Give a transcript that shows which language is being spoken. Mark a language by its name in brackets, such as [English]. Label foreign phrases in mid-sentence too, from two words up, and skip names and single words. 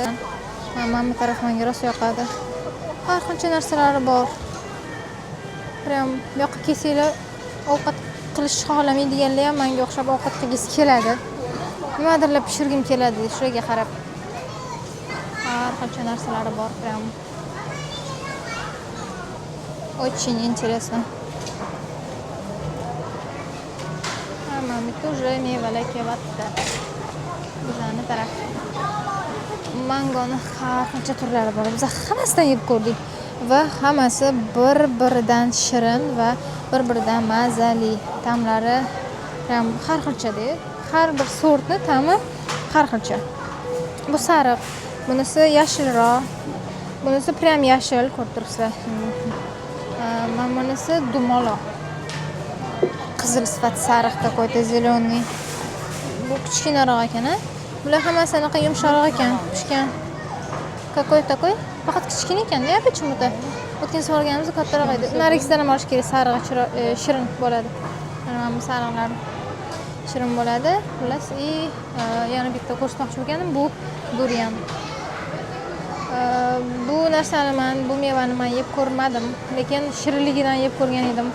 [Uzbek] Mana bu taraf menga rosa yoqadi. Har qancha narsalari bor. Prям bu yoqqa kelsanglar ovqat qilish xohlamaydiganlar ham menga o'xshab ovqat qilgisi keladi. Nimadirlar pishirgim keladi, shuraga qarab. Har qancha narsalari bor, prям. [Russian] Очень интересно. [Uzbek] Bitta уже mevalar kelyapti. Bizani taraf. Mangoni har qancha turlari bor. Biz hammasidan yeb ko'rdik va hammasi bir-biridan shirin va bir-biridan mazali. Ta'mlari ham har xilchada. Har bir sortni ta'mi har xilcha. Bu sariq, bunisi yashilroq. Bunisi prям yashil, ko'rib turibsizlar. Mana bunisi dumaloq. Qizil sifat sariq [Russian] какой-то зеленый. [Uzbek] Bu kichkinaroq ekan, a? Bular hammasi anaqa yumshoqroq ekan, pishgan. [Russian] Какой такой? [Uzbek] Faqat kichkina ekan-da, [Russian] почему-то. [Uzbek] O'tgan safar olganimizda kattaroq edi. Narigisidan ham olish kerak, sarig'i shirin bo'ladi. Mana bu sariqlar shirin bo'ladi. Xullas, yana bitta ko'rsatmoqchi bo'lganim bu durian. Bu narsani bu mevani men yeb ko'rmadim, lekin shirinligidan yeb ko'rgan edim.